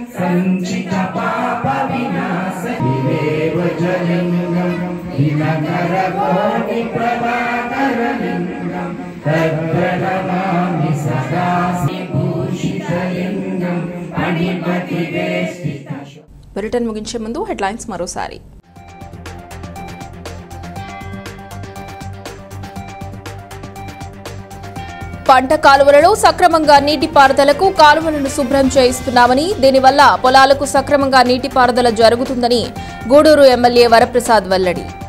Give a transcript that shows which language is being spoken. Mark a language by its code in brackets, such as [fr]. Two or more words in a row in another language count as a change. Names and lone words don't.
[sa] सञ्चितपापविनाशनिरेव जलिङ्गं दिनकरकोटिप्रभाकरलिङ्गं तत्प्रणमामि सदा भूषितलिङ्गं अणिपतिवेष्टितं। [te] బులెటిన్ ముగించే ముందు హెడ్లైన్స్ మరోసారి. పంట కాలువలలో సక్రమంగా నీటిపారుదలకు కాలువలను శుభ్రం చేయిస్తున్నామని, దీనివల్ల పొలాలకు సక్రమంగా నీటిపారుదల జరుగుతుందని గూడూరు ఎమ్మెల్యే వరప్రసాద్ వెల్లడి.